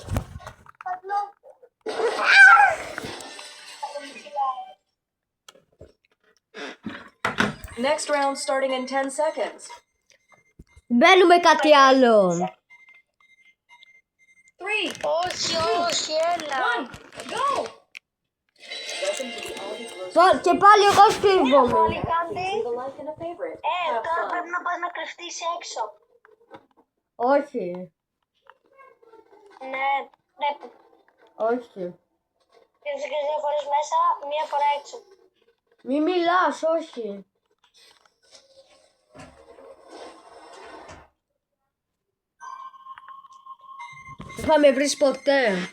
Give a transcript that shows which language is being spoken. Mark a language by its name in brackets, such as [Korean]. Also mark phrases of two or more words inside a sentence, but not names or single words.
[English] Next round starting in 10 seconds. [Greek] Μπαίνουμε κάτι άλλο. 3, Όχι, όχι, έλα. [English] 1, go! Welcome to the Aldi Grocery [Greek] Και πάλι εγώ στρίβομαι. Πάλι [English] Please [Greek] κάντε. [English] leave a like and a favorite. Have [Greek] Τώρα [English] fun. [Greek] πρέπει να πας να κρυφτείς έξω. Όχι. Ναι, πρέπει. Όχι. Κρύψε και 2 φορές μέσα, 1 φορά έξω. Μη μιλάς, όχι. Δεν θα με βρεις ποτέ.